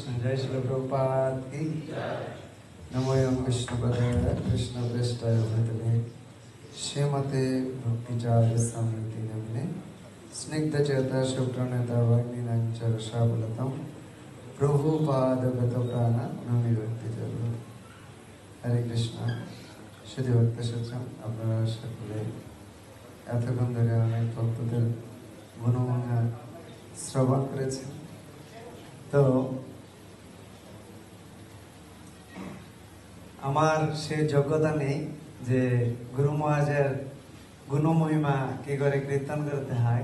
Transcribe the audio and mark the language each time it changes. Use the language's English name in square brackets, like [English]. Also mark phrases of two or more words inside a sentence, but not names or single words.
[Sanskrit] जय श्री प्रभुपाद की नमो एवं विष्णुपदाय कृष्ण प्रेष्ठाय भूतले श्रीमते भक्तिचार्य समिति नमने स्निग्धचेता शुक्रनेता वाग्मीनांच रसाबलतम प्रभुपाद गतप्राण नमि भक्तिचार्य। [Bangla] হরে কৃষ্ণ। শুদ্ধি ভক্ত সজ্জন আপনারা সকলে এতক্ষণ ধরে অনেক ভক্তদের গুণগান শ্রবণ করেছেন। তো আমার সে যোগ্যতা নেই যে গুরু মহারাজের গুণমহিমা কি করে কীর্তন করতে হয়।